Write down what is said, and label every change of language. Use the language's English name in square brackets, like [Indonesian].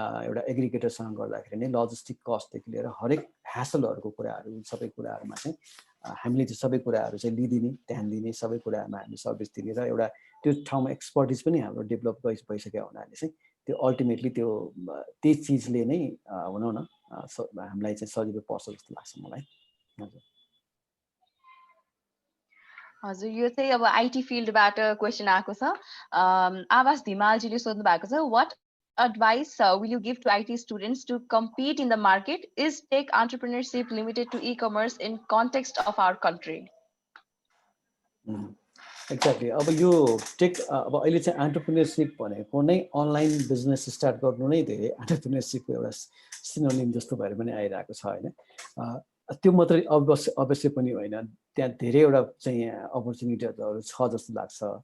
[Nepali] एउटा एग्रिगेटरसँग गर्दाखेरि नै लजिस्टिक कस्टदेखि लिएर हरेक ह्यासलहरुको कुराहरु सबै कुराहरुमा चाहिँ हामीले त्यो सबै कुराहरु चाहिँ लिदिने, ध्यान दिने, सबै कुरामा हामी सर्भिस दिने र एउटा त्यो ठाउँमा एक्सपर्टिज पनि हाम्रो डेभलप भइसक्यो हुनाले चाहिँ त्यो अल्टिमेटली त्यो त्यही चिजले नै भनौँ न हामीलाई चाहिँ सजिलो पर्छ जस्तो लाग्छ मलाई। हजुर हजुर, यो चाहिँ अब आईटी फिल्डबाट क्वेशन आएको छ। आवास धिमालजीले सोध्नु भएको छ, [English] what advice will you give to IT students to compete in the market? Is tech entrepreneurship limited to e-commerce in context of our country? Exactly. [Nepali] अब यो टेक अब अहिले चाहिँ एन्टरप्रेन्योरशिप भनेको नै अनलाइन बिजनेस स्टार्ट गर्नु नै धेरै एन्टरप्रेन्योरशिपको एउटा सिनोनिम जस्तो भएर पनि आइरहेको छ हैन। त्यो मात्रै अवश्य पनि होइन, त्यहाँ धेरैवटा चाहिँ अपर्च्युनिटीहरू छ जस्तो लाग्छ।